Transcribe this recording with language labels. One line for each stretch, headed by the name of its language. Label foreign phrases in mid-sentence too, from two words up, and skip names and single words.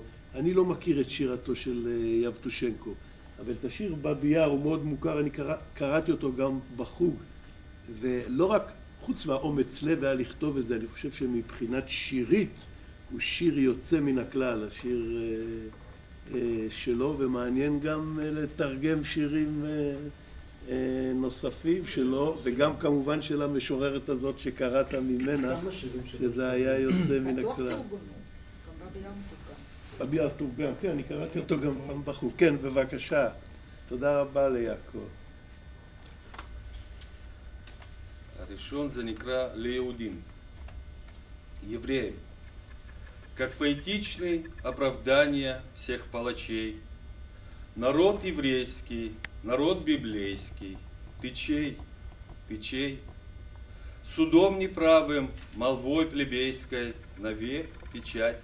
Hebrew: אני לא מכיר את שירתו של יבטושנקו, אבל את השיר באבי יאר הוא מאוד מוכר, אני קראתי אותו גם בחוג, ולא רק חוץ מהאומץ לב היה לכתוב את זה, אני חושב שמבחינת שירית הוא שיר יוצא מן הכלל, השיר שלו, ומעניין גם לתרגם שירים נוספים שלו, וגם כמובן של המשוררת הזאת שקראת ממנה, שזה היה יוצא מן הכלל. באבי יאר תורגם, כן, אני קראתי אותו גם פעם בחוג. כן, בבקשה. תודה רבה ליעקב. הראשון זה נקרא ליהודים,
Russian: евреям, как поэтичное оправдание всех палачей. Народ еврейский, народ библейский, ты чей, ты чей? Судом неправым, молвой плебейской, навек печать.